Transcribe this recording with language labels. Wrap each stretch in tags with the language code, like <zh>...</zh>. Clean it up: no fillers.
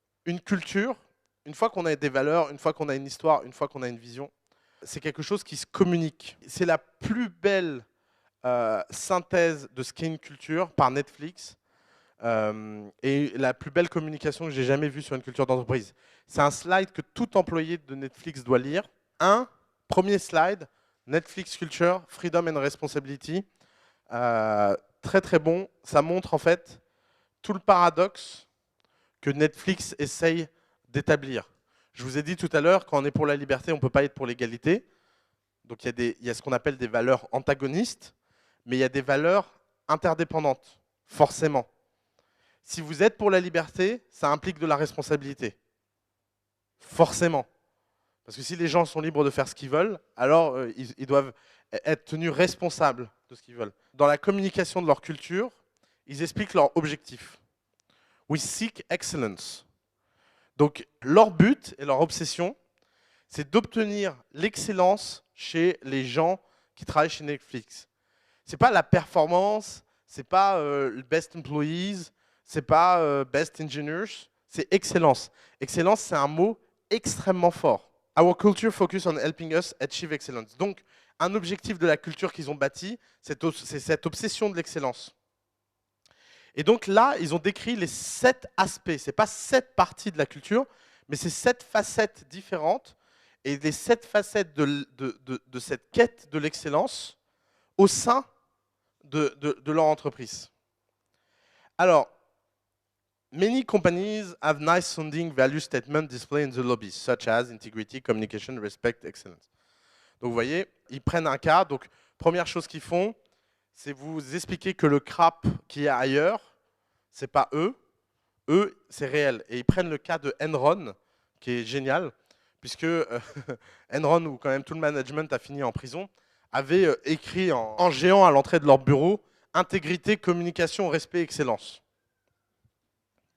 <fr>Une culture, une fois qu'on a des valeurs, une fois qu'on a une histoire, une fois qu'on a une vision, c'est quelque chose qui se communique. C'est la plus belle synthèse de ce qu'est une culture par Netflix et la plus belle communication que j'ai jamais vue sur une culture d'entreprise. C'est un slide que tout employé de Netflix doit lire. Premier slide, Netflix Culture,</fr> <en>Freedom and Responsibility.</en> <fr>Très très bon. Ça montre en fait tout le paradoxe que Netflix essaye d'établir. Je vous ai dit tout à l'heure, quand on est pour la liberté, on ne peut pas être pour l'égalité. Donc il y a ce qu'on appelle des valeurs antagonistes, mais il y a des valeurs interdépendantes, forcément. Si vous êtes pour la liberté, ça implique de la responsabilité. Forcément. Parce que si les gens sont libres de faire ce qu'ils veulent, alors ils doivent être tenus responsables de ce qu'ils veulent. Dans la communication de leur culture, ils expliquent leur objectif.</fr> <en>We seek excellence.</en> <fr>Donc leur but et leur obsession, c'est d'obtenir l'excellence chez les gens qui travaillent chez Netflix. C'est pas la performance, c'est pas le</fr> <en>best employees,</en> <fr>c'est pas</fr> <en>best engineers,</en> <fr>c'est excellence. Excellence, c'est un mot extrêmement fort.</fr> <en>Our culture focus on helping us achieve excellence.</en> <fr>Donc, un objectif de la culture qu'ils ont bâti, c'est cette obsession de l'excellence. Et donc là, ils ont décrit les 7 aspects. Ce n'est pas 7 parties de la culture, mais c'est 7 facettes différentes. Et les 7 facettes de cette quête de l'excellence au sein de leur entreprise. Alors,</fr> <en>many companies have nice sounding value statements displayed in the lobbies, such as integrity, communication, respect, excellence.</en> <fr>Donc vous voyez, ils prennent un cas. Donc, première chose qu'ils font, c'est vous expliquer que le crap qui est ailleurs, c'est pas eux. Eux, c'est réel. Et ils prennent le cas de Enron, qui est génial, puisque Enron, où quand même tout le management a fini en prison, avait écrit en géant à l'entrée de leur bureau « Intégrité, communication, respect, excellence ».</fr>